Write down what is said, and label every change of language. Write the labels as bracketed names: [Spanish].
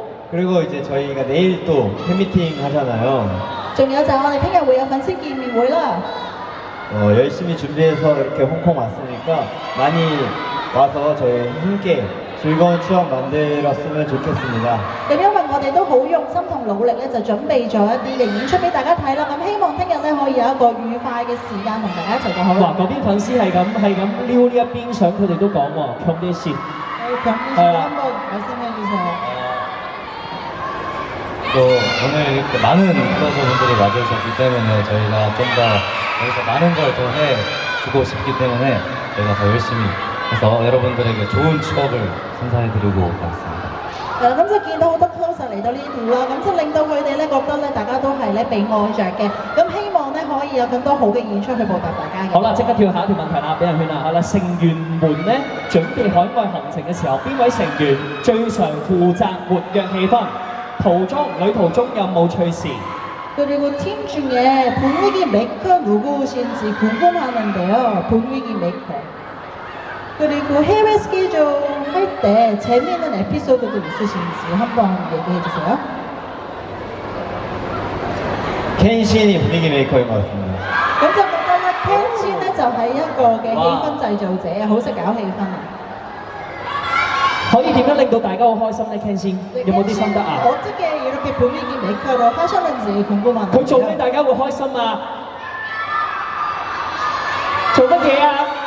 [Korean] 그리고 이제 저희가 내일 또 팬미팅 하잖아요. [Cantonese] 仲有就係我哋聽日會有粉絲見面會啦。 [Korean] 열심히 준비해서 이렇게 홍콩 왔으니까 많이 와서 저희 함께 즐거운 추억 만들었으면 좋겠습니다. [Cantonese] 咁因為我哋都好用心同努力咧，就準備咗一啲嘅演出俾大家睇啦。咁希望聽日咧可以有一個愉快嘅時間同大家一齊就好哇！啦。嗰邊粉絲係咁撩呢一邊相，佢哋都講喎，強啲先。 [Korean] 경민 씨도 한번 말씀해 주세요. 또 오늘 이렇게 많은 클로저분들이 와주셨기 때문에 저희가 좀 더 여기서 많은 걸 더 해주고 싶기 때문에 저희가 더 열심히 해서 여러분들에게 좋은 추억을 선사해드리고 가겠습니다. [Cantonese] 咁就見到好多 closer 嚟到呢度啦，咁就令到佢哋咧覺得咧大家都係咧被愛着嘅，咁希望咧可以有更多好嘅演出去報答大家嘅。好啦，即刻跳下一條問題啦，俾人圈啦。好啦，成員們咧準備海外行程嘅時候，邊位成員最常負責活躍氣氛？旅途中有冇趣事？ [Korean] 그리고 팀 중에 분위기 메이커 누구신지 궁금하는데요. 분위기 메이커. 그리고 해외 스케줄 할 때 재미있는 에피소드도 있으신지 한번 얘기해 주세요. 켄신이 분위기 메이커인 것 같습니다. [Cantonese] 咁就覺得咧 Ken 先咧就係一個嘅氣氛製造者，好識搞氣氛啊！可以點樣令到大家好開心咧？Ken先有冇啲心得啊？ [Korean] 어떻게 이렇게 분위기 메이커로 하셨는지 궁금하네요. [Cantonese] 佢做咩大家會開心啊？做乜嘢啊？